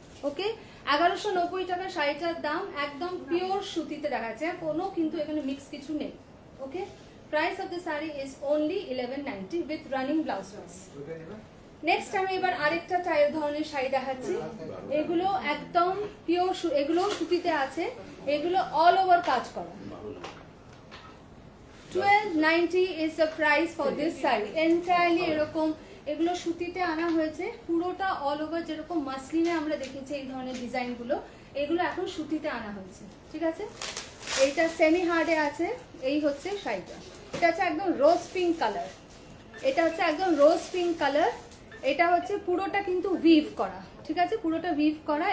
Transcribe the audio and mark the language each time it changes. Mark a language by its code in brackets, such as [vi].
[bn] ওকে, 1190 টাকা শাড়িটার দাম। একদম পিওর সুতিতে দেখাচ্ছে, কোনো কিন্তু এখানে মিক্স কিছু নেই। [en] Okay, price of the sari is only 1190 with running blouse piece. [bn] Next আমি এবার আরেকটা টাইপ ধরনের শাড়ি দেখাচ্ছি। এগুলো একদম পিওর, এগুলো সুতিতে আছে, এগুলো অল ওভার কাজ করা। [en] 1290 is the price for this saree. [bn] Entirely এরকম, এগুলো সুতিতে আনা হয়েছে, পুরোটা অল ওভার। যেরকম মাসলিনে আমরা দেখেছি এই ধরনের ডিজাইনগুলো, এগুলো এখন সুতিতে আনা হয়েছে। ঠিক আছে, এইটা সেমি হার্ডে আছে। এই হচ্ছে শাড়িটা, এটা হচ্ছে একদম রোজ পিঙ্ক কালার, এটা হচ্ছে একদম রোজ পিঙ্ক কালার। এটা হচ্ছে পুরোটা কিন্তু উইভ করা, ঠিক আছে, পুরোটা উইভ করা।